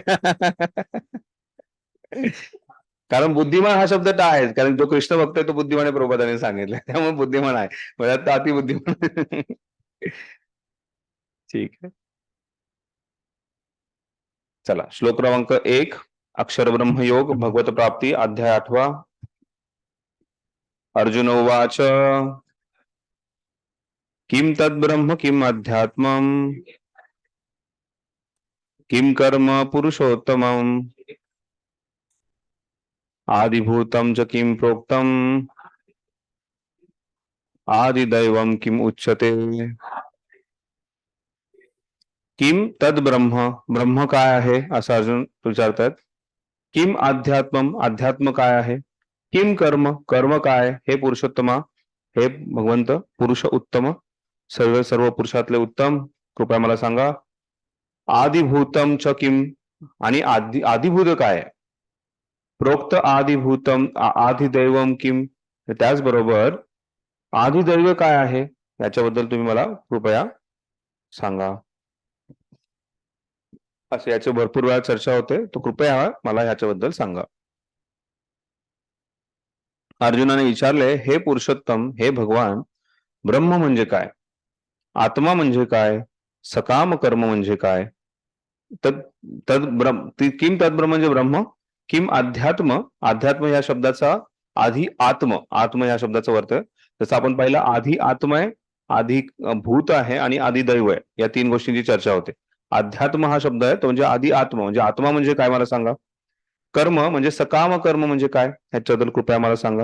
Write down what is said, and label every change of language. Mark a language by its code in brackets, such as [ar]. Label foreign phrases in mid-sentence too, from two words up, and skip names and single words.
[mr] कारण बुद्धिमान हा शब्द काय आहे, कारण जो कृष्ण भक्त आहे तो बुद्धिमान आहे, प्रभुपादांनी सांगितलं, त्यामुळे बुद्धिमान आहे, म्हणजे अतिबुद्धिमान. ठीक आहे, चला श्लोक क्रमांक 1, अक्षर ब्रह्मयोग भगवत प्राप्ती, अध्याय 8. [sa] अर्जुन उवाच किम तद्ब्रह्म किम अध्यात्मम किम कर्म पुरुषोत्तमम आदिभूतम च किम प्रोक्तम आदिदैवम किम उच्यते. किम तद्ब्रह्म, [mr] ब्रह्म काय आहे असं अर्जुन विचारतात. [sa] किम अध्यात्मम, [mr] अध्यात्म काय आहे. [sa] किम कर्म, [mr] कर्म काय, हे पुरुषोत्तमा, हे भगवंत पुरुष उत्तम, सर्व पुरुषातले उत्तम, कृपया मला सांगा. [sa] आदिभूतम च किम, [mr] आणि आदिभूत काय. [sa] प्रोक्त आदिभूतम आदिदैवम किम, [mr] त्याचबरोबर आदिदैव काय आहे याच्याबद्दल तुम्ही मला कृपया सांगा. असे याचे भरपूर वेळा चर्चा होते, तो कृपया मला ह्याच्याबद्दल सांगा. अर्जुनाने विचारले, हे पुरुषोत्तम, हे भगवान, ब्रह्म म्हणजे काय, आत्मा म्हणजे काय, सकाम कर्म म्हणजे काय. [sa] किम तद्ब्रह्म [mr] म्हणजे ब्रह्म, [sa] किम अध्यात्म, [mr] अध्यात्म या शब्दाचा आधी आत्म या शब्दाचा अर्थ, जसं आपण पाहिलं आधी आत्मा आहे, आधी भूत आहे आणि आधी दैव आहे, या 3 गोष्टींची चर्चा होते. अध्यात्म हा शब्द आहे तो म्हणजे आधी आत्मा, म्हणजे आत्मा म्हणजे काय मला सांगा. कर्म म्हणजे सकाम कर्म म्हणजे काय ह्याच्याबद्दल कृपया मला सांगा.